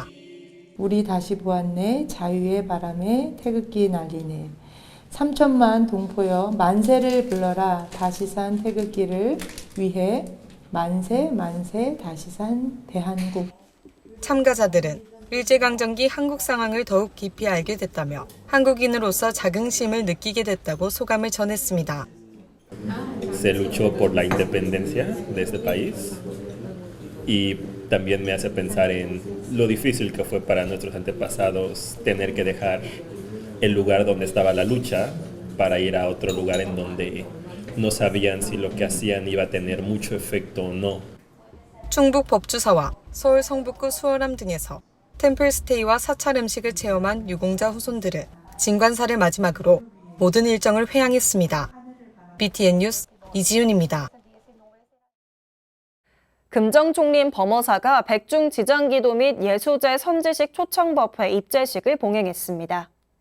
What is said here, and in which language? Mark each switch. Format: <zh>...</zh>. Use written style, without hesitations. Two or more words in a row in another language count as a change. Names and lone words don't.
<ko>우리 다시 보았네 자유의 바람에 태극기 날리네 3천만 동포여 만세를 불러라 다시 산 태극기를 위해 만세 만세 다시 산 대한국. 참가자들은 일제강점기 한국 상황을 더욱 깊이 알게 됐다며 한국인으로서 자긍심을 느끼게 됐다고 소감을 전했습니다.</ko> <es>Se luchó por la independencia de este país y también me hace pensar en lo difícil que fue para nuestros antepasados tener que dejar el lugar donde estaba la lucha para ir a otro lugar en donde no sabían si lo que hacían iba a tener mucho efecto o no.</es> <ko>충북 법주사와 서울 성북구 수월암 등에서 템플스테이와 사찰 음식을 체험한 유공자 후손들은 진관사를 마지막으로 모든 일정을 회항했습니다. BTN 뉴스 이지윤입니다. 금정총림 범어사가 백중지장기도 및 예수제 선지식 초청법회 입제식을 봉행했습니다.</ko>